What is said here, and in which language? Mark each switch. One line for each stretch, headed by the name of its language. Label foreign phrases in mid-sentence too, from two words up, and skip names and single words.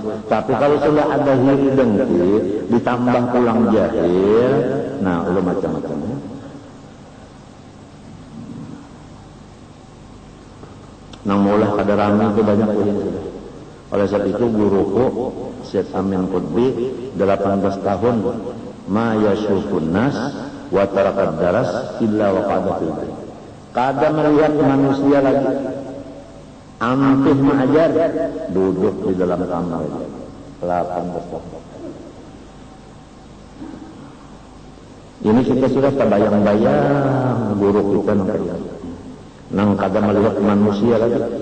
Banjar: Tapi kalau sudah ada hiri dengki, ditambah pulang jahil, nah udah macam-macamnya. Nang mulah kada rame itu banyak yang sudah. Oleh sebab itu guruku Syekh Amin Qutbi 18 tahun
Arabic: ما يشوفون الناس وترك الدرس إلا وقعد في البيت.
Banjar: Kada melihat manusia lagi. Ampih mengajar, duduk di dalam kamar 18 tahun. Ini kita sudah terbayang-bayang guru kita nang kada melihat manusia lagi.